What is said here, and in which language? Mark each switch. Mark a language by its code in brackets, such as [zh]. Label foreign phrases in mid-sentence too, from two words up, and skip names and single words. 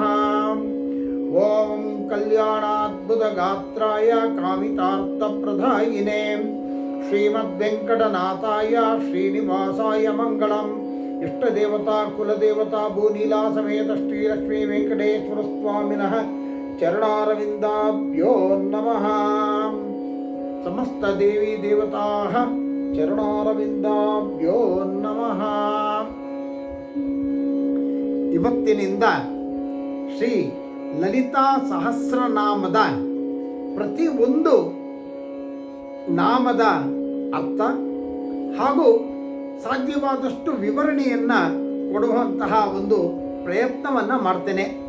[sa] ॐ कल्याणाद्भुतगात्राय कामितार्थप्रदायिने श्रीमद्वेङ्कटनाथाय श्रीनिवासाय मङ्गलम्। इष्टदेवता कुलदेवता भूनीला समेत श्रीलक्ष्मी वेंकटेश्वर स्वामिनः चरणारविन्दाभ्यो नमः। समस्त देवी देवताः ಚರಣಾರವಿಂದಾಭ್ಯೋ ನಮಃ. [kn] ಇವತ್ತಿನಿಂದ ಶ್ರೀ ಲಲಿತಾ ಸಹಸ್ರನಾಮದ ಪ್ರತಿಯೊಂದು ನಾಮದ ಅರ್ಥ ಹಾಗೂ ಸಾಧ್ಯವಾದಷ್ಟು ವಿವರಣೆಯನ್ನು ಕೊಡುವಂತಹ ಒಂದು ಪ್ರಯತ್ನವನ್ನು ಮಾಡ್ತೇನೆ.